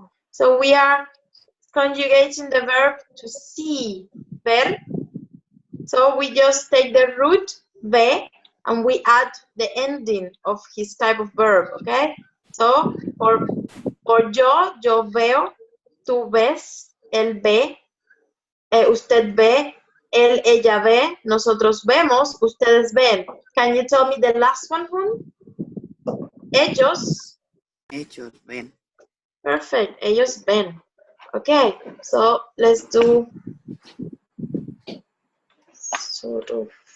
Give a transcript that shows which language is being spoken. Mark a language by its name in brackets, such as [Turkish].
[English] So we are conjugating the verb to see, ver. So we just take the root, ve, and we add the ending of his type of verb, okay? So for [Spanish] yo veo, tú ves, él ve, usted ve, él, ella ve, nosotros vemos, ustedes ven. [English] Can you tell me the last one, Hun? [Spanish] Ellos. Ellos ven. [English] Perfect. [Spanish] Ellos ven. [English] Okay, so let's do sort of.